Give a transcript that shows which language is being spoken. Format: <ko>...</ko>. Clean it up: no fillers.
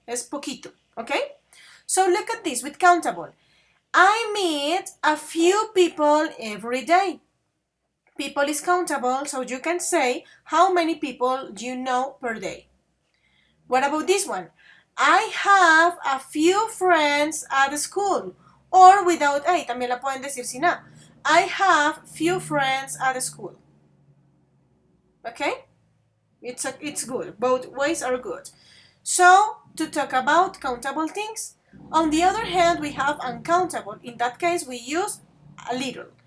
<es>Es poquito,</es> <en>okay? So look at this with countable. I meet a few people every day. People is countable, so you can say how many people you know per day. What about this one? I have a few friends at school. Or without a,</en> <es>también la pueden decir sin a.</es> <en>I have few friends at school. Okay? It's good. Both ways are good. So, to talk about countable things. On the other hand, we have uncountable. In that case, we use a little.</en>